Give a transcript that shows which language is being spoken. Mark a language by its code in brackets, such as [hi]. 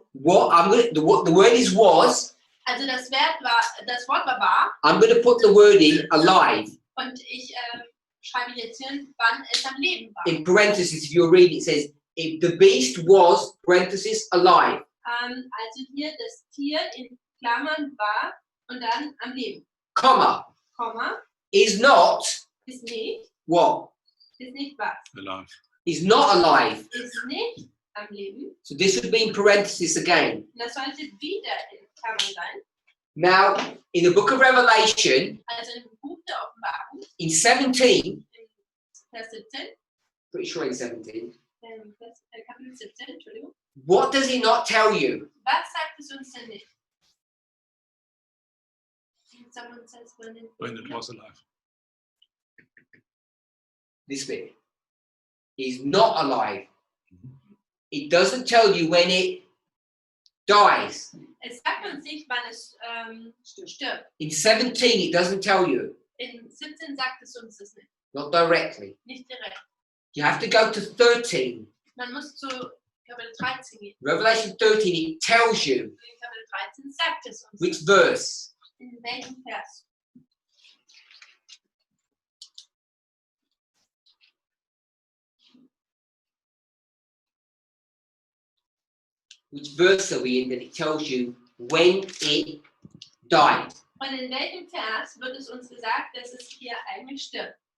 [en] What I'm going to, the word is was. [de] Also das Wort war [en] I'm going to put the word in alive. [de] und ich schreibe jetzt hin, wann es am Leben war. [en] In parentheses, if you're reading, it says if the beast was parenthesis alive. [de] Also hier das Tier in Klammern war und dann am Leben. [en] Comma [de] Komma, [en] is not [de] ist nicht [en] what? [de] was. [en] Alive. Is not alive. [de] Ist nicht am Leben. [en] So this would be in parenthesis again. [de] Und das sollte wieder in Klammern sein. [en] Now, in the book of Revelation, [de] Also im Buch der Offenbarung, [en] in 17, [de] Vers 17, [en] pretty sure in 17, [de] Kapitel 17, Entschuldigung. [en] what does it not tell you? [de] Was sagt es uns denn nicht? [en] Someone says when it was alive. This bit. Is not alive. It doesn't tell you when it dies. [de] Es sagt uns nicht, wann es stirbt. [en] In 17, it doesn't tell you. [de] In 17 sagt es uns das nicht. [en] Not directly. [de] Nicht direkt. [en] You have to go to 13. [de] Man muss zu Kapitel 13 gehen. [en] Revelation 13, it tells you [de] In Kapitel 13 sagt es uns. [en] which verse. [de] In welchem Vers? [en] Which verse are we in that it tells you when it died. [de] Und in welchem Vers wird es uns gesagt, dass es hier eigentlich stirbt?